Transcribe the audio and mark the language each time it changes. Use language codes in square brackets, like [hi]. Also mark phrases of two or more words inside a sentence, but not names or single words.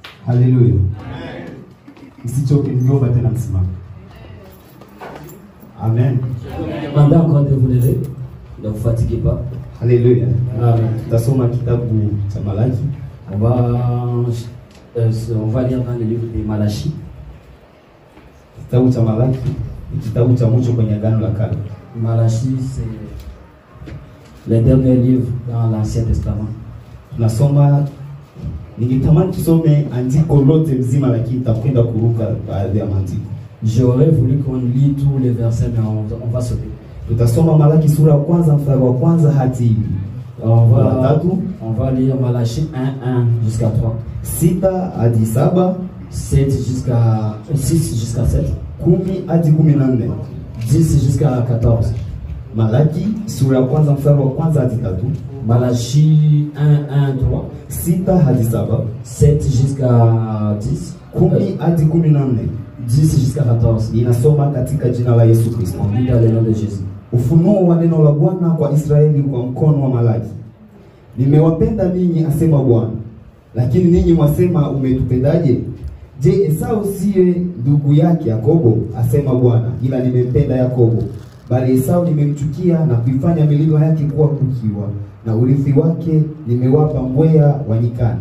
[sw] Haleluya. Msichoke, ningeomba tena msimame. Amen. [fr] Demandez encore de vous lever. Ne vous fatiguez pas. [sw] Haleluya. Tutasoma kitabu cha Malaki. [fr] On va lire dans le livre de Malachi. [sw] Kitabu cha Malaki ni kitabu cha mwisho kwenye Agano la Kale. [fr] Malachi, c'est le dernier livre dans l'Ancien Testament. [sw] Tunasoma, ningetamani tusome andiko lote mzima, lakini tutakwenda kuruka baadhi ya maandiko. [fr] J'aurais voulu qu'on lit tous les versets, mais on va sauter. [sw] Tutasoma Malaki sura ya kwanza mstari wa kwanza hadi [fr] On va lire Malachi 1 jusqu'à 3. [sw] 6 hadi 7, [fr] 6 jusqu'à 7. [sw] 10 hadi 14. [fr] 10 jusqu'à 14. [sw] Malaki sura ya kwanza mstari wa kwanza hadi 3. [fr] Malachi 1, 3. [sw] 6 hadi 7. [fr] 7 jusqu'à 10. [sw] 10 hadi 14. [fr] 10 jusqu'à 14. [sw] Ninasoma katika jina la Yesu Kristo. [fr] On lit dans le nom de Jésus. [sw] Ufunuo wa neno la Bwana kwa Israeli kwa mkono wa Malaki. Nimewapenda ninyi, asema Bwana. Lakini ninyi mwasema, umetupendaje? Je, Esau siye ndugu yake Yakobo? Asema Bwana. Ila nimempenda Yakobo, bali Esau nimemchukia na kuifanya milima yake kuwa kukiwa, na urithi wake nimewapa mbweha wa nyikani.